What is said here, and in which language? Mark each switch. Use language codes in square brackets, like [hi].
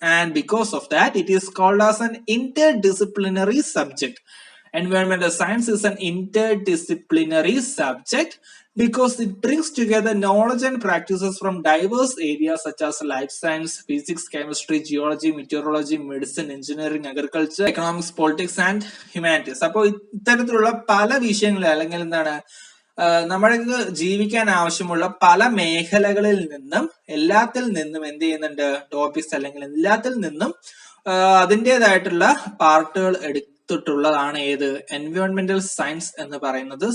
[en] And because of that it is called as an interdisciplinary subject. Environmental science is an interdisciplinary subject because it brings together knowledge and practices from diverse areas such as life science, physics, chemistry, geology, meteorology, medicine, engineering, agriculture, economics, politics and humanities. [ml] അപ്പോൾ ഇത്തരത്തിലുള്ള പല വിഷയങ്ങളെ അല്ലെങ്കിൽ എന്താണ് നമ്മൾക്ക് ജീവിക്കാൻ ആവശ്യമുള്ള പല മേഖലകളിൽ നിന്നും എല്ലാത്തിൽ നിന്നും എന്ത് ചെയ്യുന്നുണ്ട്, ടോപ്പിക്സ് അല്ലെങ്കിൽ എല്ലാത്തിൽ നിന്നും അതിൻ്റെതായിട്ടുള്ള പാർട്ടുകൾ എടുത്തിട്ടുള്ളതാണ് ഏത് എൻവയോൺമെന്റൽ സയൻസ് എന്ന് പറയുന്നത്.